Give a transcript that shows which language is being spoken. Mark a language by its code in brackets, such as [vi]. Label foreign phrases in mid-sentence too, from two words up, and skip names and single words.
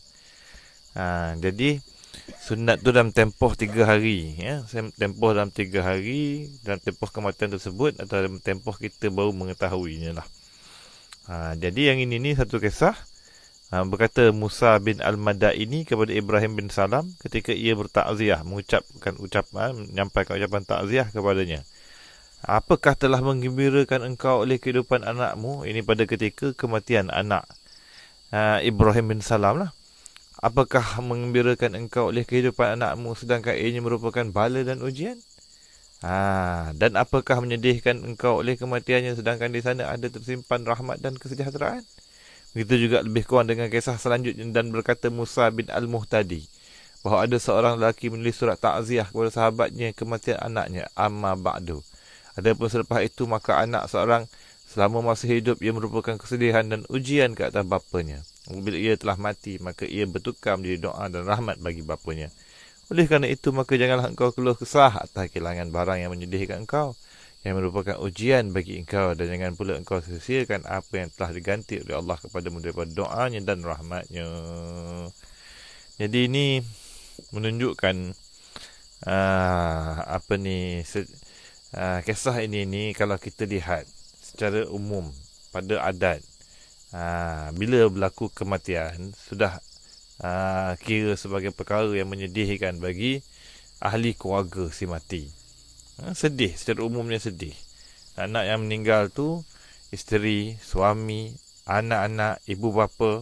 [ms] Jadi sunat tu dalam tempoh 3 hari, ya. Tempoh dalam 3 hari, dalam tempoh kematian tersebut atau dalam tempoh kita baru mengetahuinya lah. Jadi yang ini ni satu kisah. Berkata Musa bin Al-Madaini kepada Ibrahim bin Salam ketika ia bertakziah, menyampaikan ucapan takziah kepadanya. Apakah telah menggembirakan engkau oleh kehidupan anakmu? Ini pada ketika kematian anak Ibrahim bin Salam lah. Apakah mengembirakan engkau oleh kehidupan anakmu sedangkan ianya merupakan bala dan ujian? Dan apakah menyedihkan engkau oleh kematiannya sedangkan di sana ada tersimpan rahmat dan kesejahteraan? Begitu juga lebih kurang dengan kisah selanjutnya. Dan berkata Musa bin Al-Muhtadi bahawa ada seorang lelaki menulis surat takziah kepada sahabatnya kematian anaknya. [ar] أما بعد. [ms] Adapun selepas itu maka anak seorang selama masih hidup ia merupakan kesedihan dan ujian ke atas bapanya. Bila ia telah mati maka ia bertukar menjadi doa dan rahmat bagi bapanya. Oleh kerana itu maka janganlah engkau keluh kesah atas kehilangan barang yang menyedihkan engkau, yang merupakan ujian bagi engkau, dan jangan pula engkau sia-siakan apa yang telah diganti oleh Allah kepadamu daripada doanya dan rahmatnya. Jadi ini menunjukkan kisah ini kalau kita lihat secara umum pada adat, bila berlaku kematian sudah kira sebagai perkara yang menyedihkan bagi ahli keluarga si mati. Sedih, secara umumnya sedih. Anak yang meninggal tu isteri, suami, anak-anak, ibu bapa.